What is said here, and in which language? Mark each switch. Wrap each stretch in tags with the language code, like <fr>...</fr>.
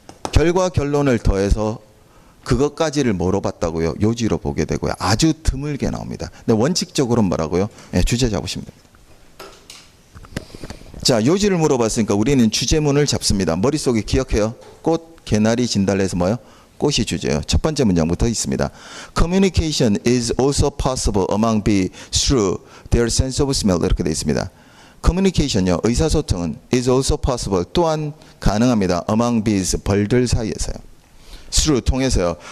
<ko>결과 결론을 더해서 그것까지를 뭐로 봤다고요? 요지로 보게 되고요. 아주 드물게 나옵니다. 근데 원칙적으로는 뭐라고요? 네, 주제 잡으시면 됩니다. 자, 요지를 물어봤으니까 우리는 주제문을 잡습니다. 머릿속에 기억해요. 꽃, 개나리, 진달래에서 뭐요? 꽃이 주제예요. 첫 번째 문장부터 있습니다.</ko> <en>Communication is also possible among bees through their sense of smell.</en> <ko>이렇게 되어 있습니다. Communication요, 의사소통은</ko> <en>is also possible,</en> <ko>또한 가능합니다.</ko> <en>among bees,</en> <ko>벌들 사이에서요. through, 통해서요.</ko>